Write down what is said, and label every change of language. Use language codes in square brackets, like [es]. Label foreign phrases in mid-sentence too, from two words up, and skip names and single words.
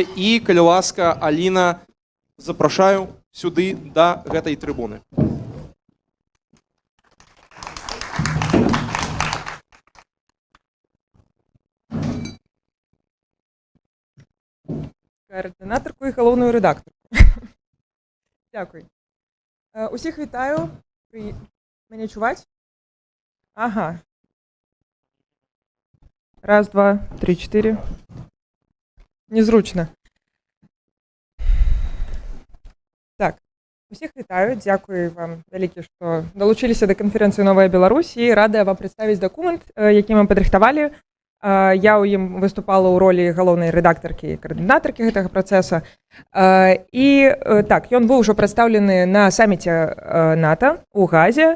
[be] І, калі ласка, Аліна, запрашаю сюды да гэтай трыбуны. [uk] Координаторку і головну редакторку. Дякую. Усіх вітаю. Мене чувать? Ага. 1, 2, 3, 4. Незручно. Так. Усіх вітаю. [be] Дякую вам вялікі, што далучыліся да канферэнцыі «Новая Беларусь», і радая вам прадставіць дакумент, які мы падрыхтавалі Я ў ім выступала ў ролі галоўнай рэдактаркі і каардынатаркі гэтага працэса. І так, ён быў ужо прадстаўлены на саміце НАТО ў Газе.